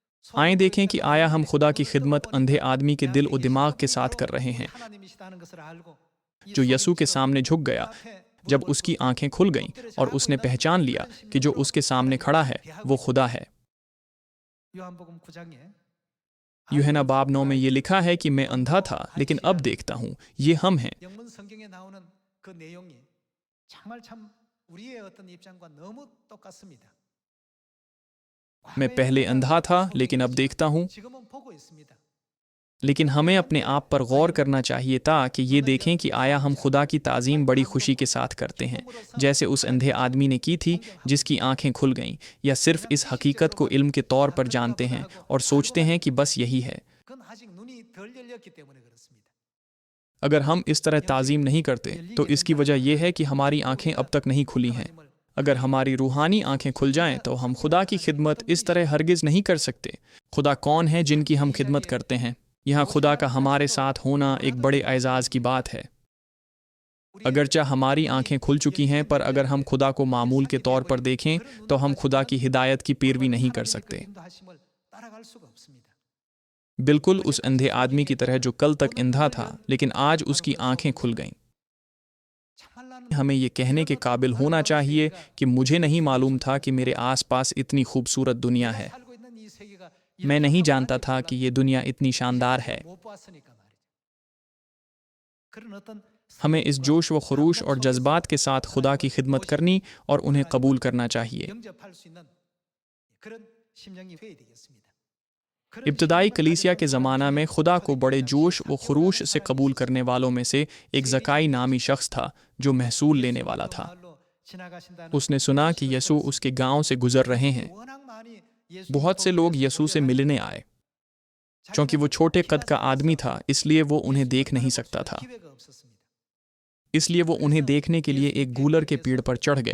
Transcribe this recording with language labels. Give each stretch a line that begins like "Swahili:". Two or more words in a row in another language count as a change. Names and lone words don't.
Urdu: آئے دیکھیں کہ آیا ہم خدا کی خدمت اندھے آدمی کے دل اور دماغ کے ساتھ کر رہے ہیں، جو یسو کے سامنے جھک گیا جب اس کی آنکھیں کھل گئیں اور اس نے پہچان لیا کہ جو اس کے سامنے کھڑا ہے وہ خدا ہے. یوحنا باب 9 میں یہ لکھا ہے کہ میں اندھا تھا لیکن اب دیکھتا ہوں، یہ ہم ہیں.
Korean: 영문 성경에 나오는 그 내용이 정말 참 우리의 어떤 입장과 너무 똑같습니다.
Urdu: میں پہلے اندھا تھا لیکن اب دیکھتا ہوں.
Korean: 지금은 보고 있습니다.
Urdu: لیکن ہمیں اپنے آپ پر غور کرنا چاہیے تھا کہ یہ دیکھیں کہ آیا ہم خدا کی تعظیم بڑی خوشی کے ساتھ کرتے ہیں، جیسے اس اندھے آدمی نے کی تھی جس کی آنکھیں کھل گئیں، یا صرف اس حقیقت کو علم کے طور پر جانتے ہیں اور سوچتے ہیں کہ بس یہی ہے.
Korean: 그건 아직 눈이 덜 열렸기 때문에 그렇습니다.
Urdu: اگر ہم اس طرح تعظیم نہیں کرتے تو اس کی وجہ یہ ہے کہ ہماری آنکھیں اب تک نہیں کھلی ہیں. اگر ہماری روحانی آنکھیں کھل جائیں تو ہم خدا کی خدمت اس طرح ہرگز نہیں کر سکتے. خدا کون ہے جن کی ہم خدمت کرتے ہیں؟ یہاں خدا کا ہمارے ساتھ ہونا ایک بڑے اعزاز کی بات ہے. اگرچہ ہماری آنکھیں کھل چکی ہیں، پر اگر ہم خدا کو معمول کے طور پر دیکھیں تو ہم خدا کی ہدایت کی پیروی نہیں کر سکتے.
Korean: 따라갈 수가 없습니다.
Urdu: بالکل اس اندھے آدمی کی طرح جو کل تک اندھا تھا لیکن آج اس کی آنکھیں کھل گئیں.
Korean: 참말로
Urdu: ہمیں یہ کہنے کے قابل ہونا چاہیے کہ مجھے نہیں معلوم تھا کہ میرے آس پاس اتنی خوبصورت دنیا ہے.
Korean: 살고 있는 이 세계가
Urdu: میں نہیں جانتا تھا کہ یہ دنیا اتنی شاندار ہے.
Korean: 못 보았으니까 말이죠. 그런 어떤
Urdu: ہمیں اس جوش و خروش اور جذبات کے ساتھ خدا کی خدمت کرنی اور انہیں قبول کرنا چاہیے.
Korean: 영접할 수 있는 그런 심정이 돼야 되겠습니다.
Urdu: ابتدائی کلیسیا کے زمانہ میں خدا کو بڑے جوش و خروش سے قبول کرنے والوں میں سے ایک زکائی نامی شخص تھا جو محصول لینے والا تھا. اس نے سنا کہ یسو اس کے گاؤں سے گزر رہے ہیں. بہت سے لوگ یسو سے ملنے آئے۔ کیونکہ وہ چھوٹے قد کا آدمی تھا اس لیے وہ انہیں دیکھ نہیں سکتا تھا، اس لیے وہ انہیں دیکھنے کے لیے ایک گولر کے پیڑ پر چڑھ گیا.